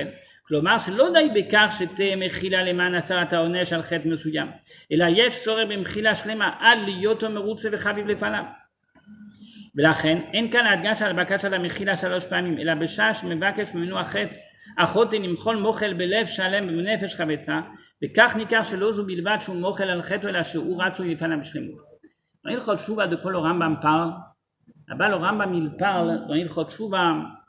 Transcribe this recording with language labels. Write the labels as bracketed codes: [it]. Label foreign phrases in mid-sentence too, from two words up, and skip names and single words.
[he] כלומר שלא די בכך שתהיה מחילה למען הסרת העונש על חטא מסוים, אלא יש צורך במחילה שלמה עד להיותו מרוצה וחביב לפניו. ולכן אין כאן הדגש על בקשת המחילה 3 פעמים, אלא בשעה שמבקש ממנו החוטא למחול מוכל בלב שלם ובנפש חפצה, וכך ניכר שלא זו בלבד שהוא מוכל על חטא, אלא שהוא רצוי לפניו בשלמות. [fr] Dans Hilchot Tshuva, de quoi le Rambam parle? Là-bas, le Rambam il parle dans Hilchot Tshuva